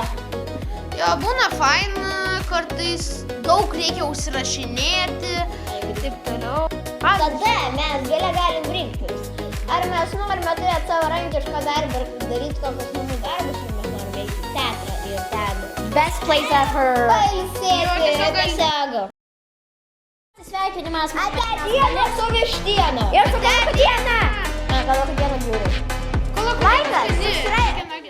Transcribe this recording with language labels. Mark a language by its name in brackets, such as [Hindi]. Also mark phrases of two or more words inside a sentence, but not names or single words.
[Lithuanian] Jo, būna faina, kartais daug reikia užsirašinėti ir taip toliau. Tada mes gale galim rinktis. Ar mes norime turėti savarankišką darbą ir daryti kokius namų darbus, ar mes norime eiti į teatrą ir ten. [English] Best place ever. [Lithuanian] Pailsėti, tiesiog. Sveikinimas. Ate dieną su vištiena. Ir su kalakutiena. Kalakutiena žiūri. Laikas.